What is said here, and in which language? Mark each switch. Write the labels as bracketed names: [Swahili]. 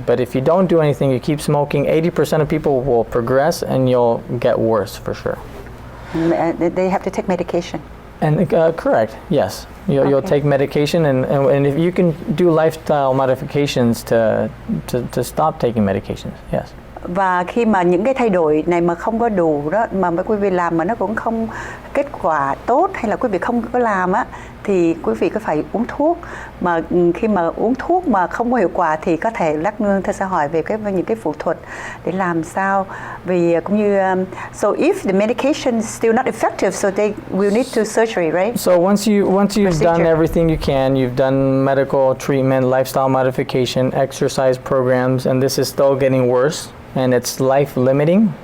[English] But if you don't do anything, you keep smoking, 80% of people will progress and you'll get worse for sure. They have to take medication. And correct, yes. You'll take medication, and if you can do lifestyle modifications to stop taking medications, yes. [Vietnamese] Và khi mà những cái thay đổi này mà không có đủ đó, mà quý vị làm mà nó cũng không kết quả tốt, hay là quý vị không có làm á, thì quý vị có phải uống thuốc. Mà khi mà uống thuốc mà không có hiệu quả thì có thể lát nữa tôi sẽ hỏi về những cái phẫu thuật để làm sao. Vì cũng như [English] so if the medication is still not effective, so they will need to surgery, right? So once you've done everything you can, you've done medical treatment, lifestyle modification, exercise programs, and this is still getting worse, and it's life limiting,